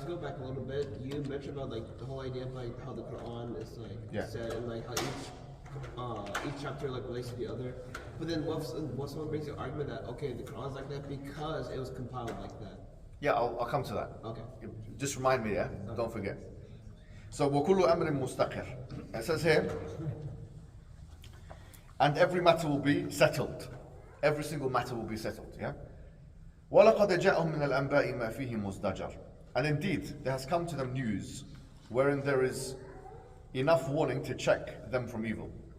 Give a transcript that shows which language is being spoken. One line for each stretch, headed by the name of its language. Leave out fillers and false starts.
English: To go back a little bit, you mentioned about like the whole idea of like how the Quran is like said and like how each chapter like relates to the other. But then what someone brings the argument that okay, the Quran's like that because it was compiled like that. Yeah, I'll come to that. Okay. Just remind me, yeah? Okay. Don't forget.
Arabic: So, وَكُلُّ أَمْرٍ مُسْتَقِرٍ.
English: It says here, and every matter will be settled. Every single matter will be settled, yeah?
Arabic: وَلَقَدْ جَاءَهُم مِّنَ الْأَنْبَاءِ مَا فِيهِ مُزْدَجَرٍ.
English: And indeed, there has come to them news wherein there is enough warning to check them from evil.